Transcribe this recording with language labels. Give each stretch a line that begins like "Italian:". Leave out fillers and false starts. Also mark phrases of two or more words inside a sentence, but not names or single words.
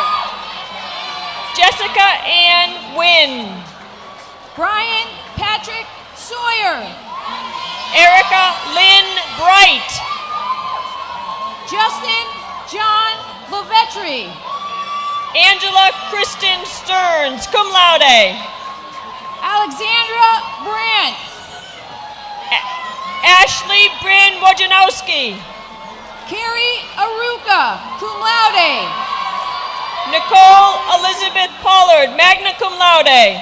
English: Jessica Ann Wynn. Brian Patrick Sawyer. Erica Lynn Bright. Justin John Lovetri. Angela Kristen Stearns,
Latin: cum laude.
English: Alexandra Brandt. Ashley Bryn Wojnowski. Carrie Aruka,
Latin: cum laude.
English: Nicole Elizabeth Pollard,
Latin: magna cum laude.